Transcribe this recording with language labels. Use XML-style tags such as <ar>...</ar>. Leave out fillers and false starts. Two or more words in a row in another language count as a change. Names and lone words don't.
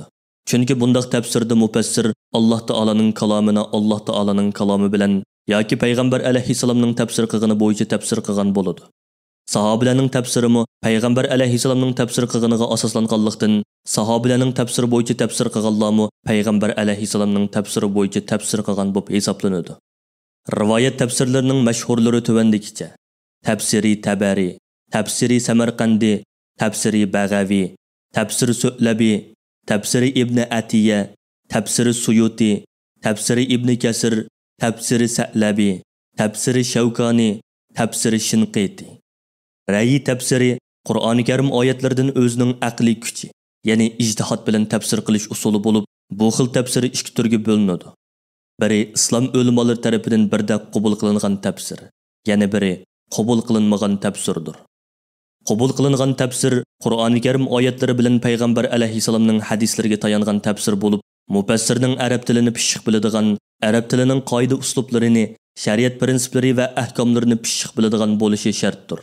<uz>Chunki bundaq tafsirda mufassir Alloh taolaning kalomini Alloh taolaning kalomi bilan yoki payg'ambar alayhissalomning tafsir qilgani bo'yicha tafsir qilgan bo'ladi. Sahobalarning tafsirimi payg'ambar alayhissalomning tafsir qilganiga asoslanganlikdan, sahobalarning tafsiri bo'yicha tafsir qilganlarmi payg'ambar alayhissalomning tafsiri bo'yicha tafsir qilgan bo'lib hisoblanadi. Rivoyat tafsirlarining mashhurlari tuvandikicha: Tafsiri Tabari, Tafsiri Samarqandi, Tafsiri Bag'avi, Tafsiri Su'labi, Tafsiri Ibn Atiya, Tafsiri Suyuti, Tafsiri Ibn Kasir, Tafsiri Sa'labi, Tafsiri Shavkani, Tafsiri Shinqiti. Ra'y tafsiri Qur'oni Karim oyatlaridan o'zining aqliy kuchi, ya'ni ijtihod bilan tafsir qilish usuli bo'lib, bu xil tafsir ikki turga bo'linadi. Biri islom ulamolari tomonidan birdek qabul qilingan tafsir, yana biri qabul qilinmagan tafsirdir. Qabul qilingan tafsir Qur'oni Karim oyatlari bilan payg'ambar alayhissalomning hadislariga tayangan tafsir bo'lib, mufassirning arab tilini pishiq biladigan, arab tilining qoida uslublarini, shariat prinsiplari va ahkomlarini pishiq biladigan bo'lishi shartdir.</uz>